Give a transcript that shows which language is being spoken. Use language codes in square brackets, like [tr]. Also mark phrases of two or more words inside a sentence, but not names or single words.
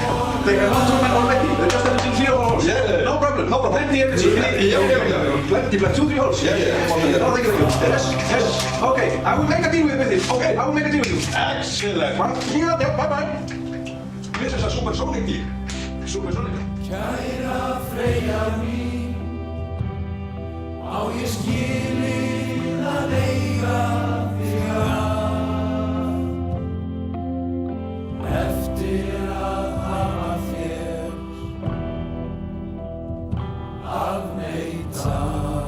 [en] They have one turbine already. They just have it in 3 hours. Yeah. No problem. Plenty energy. Yeah. Plenty, like 2-3 hours. Yeah. No, thank you. Yes. Okay, I will make a deal with him. Okay, I will make a deal with you. Excellent. Yeah, bye-bye. This is a supersonic deal. Supersonic. [is] Kæra Freyja mín, á ég skilið að eiga þig að, eftir að hafa þér afneitað.